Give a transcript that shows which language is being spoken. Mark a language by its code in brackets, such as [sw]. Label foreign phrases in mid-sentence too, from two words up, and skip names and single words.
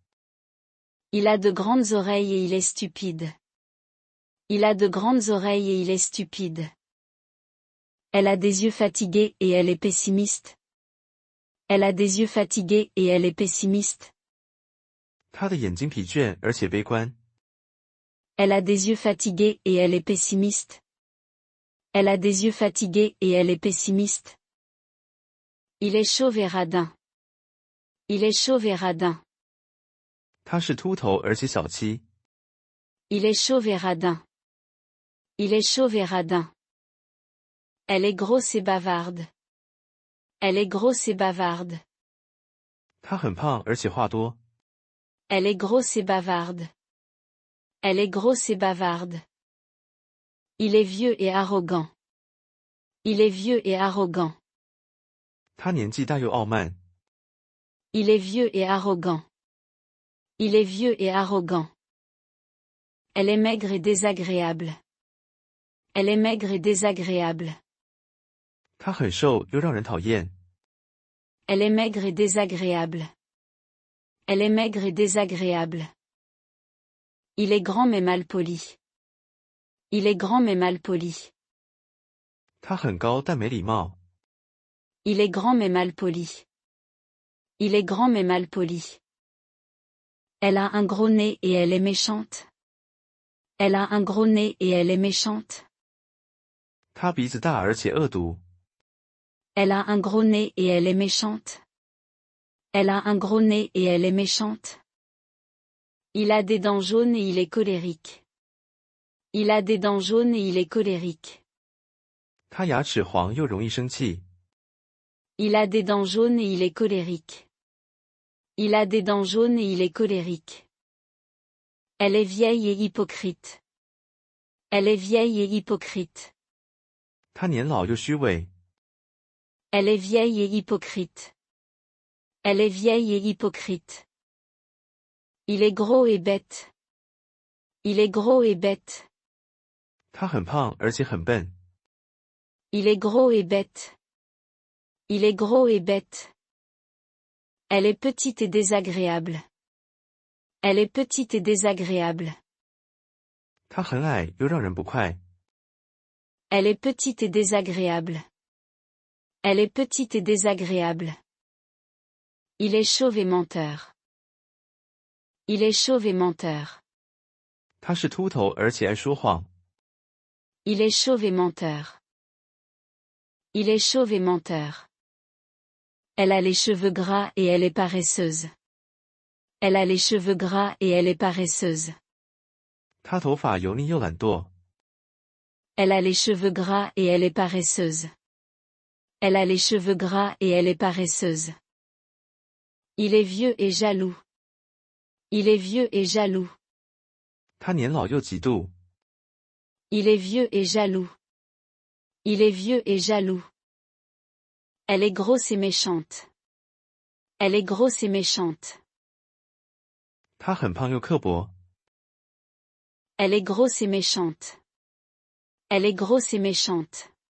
[fr] Il a de grandes oreilles et il est stupide. Il a de grandes oreilles et il est stupide. Elle a des yeux fatigués et elle est pessimiste. Elle a des yeux fatigués et elle est pessimiste. [zh] 他的眼睛疲倦而且悲观。 [fr] Elle a des yeux fatigués et elle est pessimiste. Elle a des yeux fatigués et elle est pessimiste. Il est chauve et radin. Il est chauve et radin. [zh] 他是秃头而且小气。 [fr] Il est chauve et radin. Il est chauve et radin. Elle est grosse et bavarde. Elle est grosse et bavarde. [zh] 他很胖而且话多。 [fr] Elle est grosse et bavarde. Elle est grosse et bavarde. Il est vieux et arrogant. Il est vieux et arrogant. [zh] 他年纪大又傲慢。 [fr] Il est vieux et arrogant. Il est vieux et arrogant. Elle est maigre et désagréable. Elle est maigre et désagréable. [zh] 他很瘦又让人讨厌。 [fr] Elle est maigre et désagréable. Elle est maigre et désagréable. Il est grand mais mal poli. Il est grand mais mal poli. [zh] 他很高但没礼貌。 [fr] Il est grand mais mal poli. Il est grand mais mal poli. Elle a un gros nez et elle est méchante. Elle a un gros nez et elle est méchante. [zh] 他鼻子大而且恶毒。 [fr] Elle a un gros nez et elle est méchante. Elle a un gros nez et elle est méchante. Il a des dents jaunes et il est colérique. Il a des dents jaunes et il est colérique. [zh] 他牙齿黄又容易生气。 [fr] Il a des dents jaunes et il est colérique. Il a des dents jaunes et il est colérique. Elle est vieille et hypocrite. Elle est vieille et hypocrite. [zh] 他年老又虚伪。 [fr] Elle est vieille et hypocrite. Elle est vieille et hypocrite. Il est gros et bête. Il est gros et bête. [zh] 他很胖而且很笨。 [fr] Il est gros et bête. Il est gros et bête. Elle est petite et désagréable. Elle est petite et désagréable. [zh] 他很矮又让人不快。 [fr] Elle est petite et désagréable. Elle est petite et désagréable. Il est chauve et menteur. Il est chauve et menteur. [zh] 他是秃头而且爱说谎。 [fr] Il est chauve et menteur. Il est chauve et menteur. Elle a les cheveux gras et elle est paresseuse. Elle a les cheveux gras et elle est paresseuse. [zh] 他头发油腻又懒惰。 [fr] Elle a les cheveux gras et elle est paresseuse. Elle a les cheveux gras et elle est paresseuse. Il est vieux et jaloux. Il est vieux et jaloux. [zh] 他年老又嫉妒。 [fr] Il est vieux et jaloux. Il est vieux et jaloux. Elle est grosse et méchante. Elle est grosse et méchante. [zh] 他很胖又刻薄。 [fr] Elle est grosse et méchante. Elle est grosse et méchante.